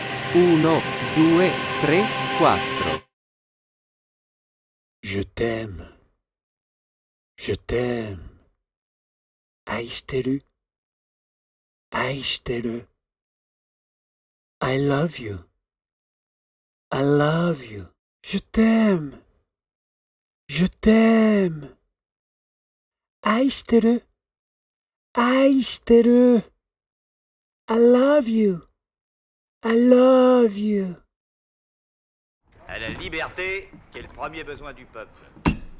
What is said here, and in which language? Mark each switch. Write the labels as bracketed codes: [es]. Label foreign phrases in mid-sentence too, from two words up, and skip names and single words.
[fr] 1, 2, 3, 4. Je t'aime. Je t'aime. [ja] 愛してる。愛してる。 [en] I love you. I love you. [fr] Je t'aime. Je t'aime. [ja] 愛してる。愛してる。 [en] I love you. I love you. [fr] À la liberté, qui est le premier besoin du peuple.